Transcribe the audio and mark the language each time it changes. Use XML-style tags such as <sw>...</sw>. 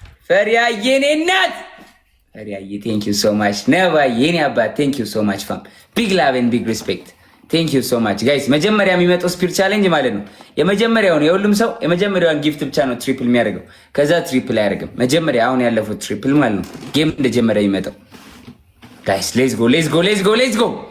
<am>ፈሪያዬ የኔ ናት ፈሪያዬ</am> <en>thank you so much.</en> <am>ነባ የኔ አባት</am> <en>thank you so much fam. Big love and big respect. Thank you so much, guys.</en> <am>መጀመሪያ የሚመጣው ስፒሪት ቻሌንጅ ማለት ነው። የመጀመሪያውን የሁሉም ሰው የመጀመሪያውን ጊፍት ብቻ ነው ትሪፕል የሚያደርገው። ከዛ ትሪፕል አያደርግም። መጀመሪያ አሁን ያለፉት ትሪፕል ማለት ነው። ጌም እንደጀመረ የሚመጣው ጋይስ</am> <en>let's go.</en>